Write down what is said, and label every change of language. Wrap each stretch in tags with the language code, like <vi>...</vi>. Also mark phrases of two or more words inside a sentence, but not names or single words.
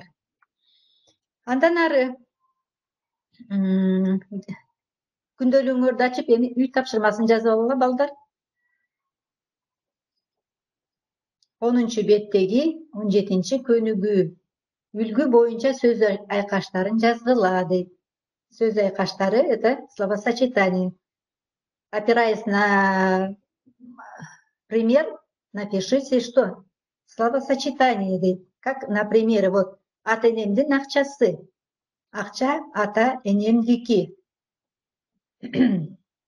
<ky>Андан ары күндөлүгүңөрдү ачып, эми үй тапшырмасын жазып алгыла, балдар. 10-беттеги 17-көнүгү. Үлгү боюнча сөз айкаштарын жазгыла дейт. Сөз айкаштары —</ky> <ru>это словосочетание. Опираясь на пример, напишите что?</ru> <ky>Словосочетание дейт.</ky> <ru>Как, например, вот</ru> <ky>ата-энемдин акчасы. Акча ата-энемдики.</ky>